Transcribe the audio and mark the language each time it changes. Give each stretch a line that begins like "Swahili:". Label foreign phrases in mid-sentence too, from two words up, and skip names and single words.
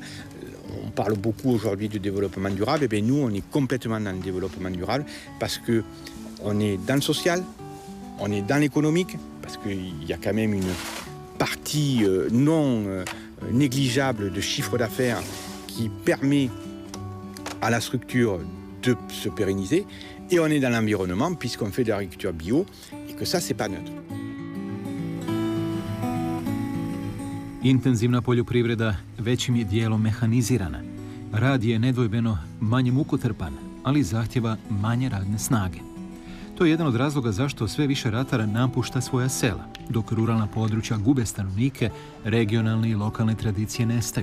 French: On parle beaucoup aujourd'hui de développement durable, et bien nous on est complètement dans le développement durable parce qu'on est dans le social, on est dans l'économique, parce qu'il y a quand même une partie non négligeable de chiffre d'affaires qui permet à la structure de se pérenniser, et on est dans l'environnement puisqu'on fait de l'agriculture bio, et que ça, c'est pas neutre.
Croatian: Intenzivna poljoprivreda većim je dijelom mehanizirana. Rad je nedvojbeno manje mukotrpan, ali zahtjeva manje radne snage. To je jedan od razloga zašto sve više ratara napušta svoja sela, dok ruralna područja gube stanovnike, regionalne i lokalne tradicije nestaju.